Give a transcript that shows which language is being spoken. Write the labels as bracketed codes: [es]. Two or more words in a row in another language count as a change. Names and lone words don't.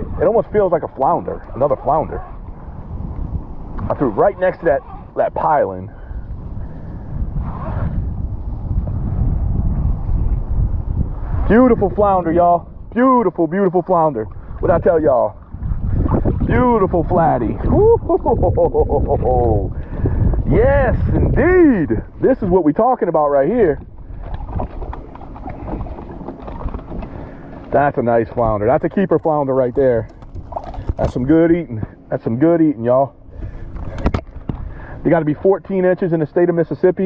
[en] It almost feels like a flounder, another flounder. I threw right next to that piling. Beautiful flounder, y'all. Beautiful, beautiful flounder. What'd I tell y'all? Beautiful flatty. Woo-ho-ho-ho-ho-ho-ho. Yes, indeed. This is what we're talking about right here. That's a nice flounder. That's a keeper flounder right there. That's some good eating. That's some good eating, y'all. They got to be 14 inches in the state of Mississippi.